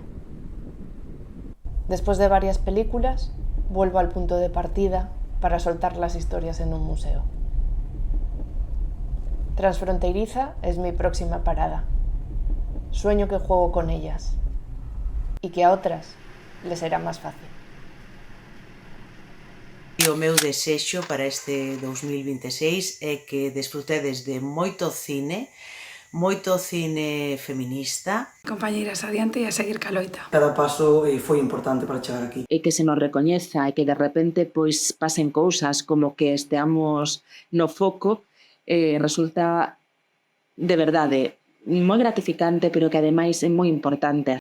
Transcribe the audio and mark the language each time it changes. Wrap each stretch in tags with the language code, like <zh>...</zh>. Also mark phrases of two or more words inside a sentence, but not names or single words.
<es>Después de varias películas, vuelvo al punto de partida para soltar las historias en un museo. Transfronteriza es mi próxima parada. Sueño que juego con ellas y que a otras les será más fácil.</es> <gl>E o meu desexo para este 2026 é que desfrutedes de moito cine feminista. Compañeiras, adiante e a seguir ca loita. Cada paso foi importante para chegar aquí. E que se nos recoñeza e que de repente pois pasen cousas como que esteamos no foco, resulta de verdade moi gratificante, pero que ademais é moi importante.</gl>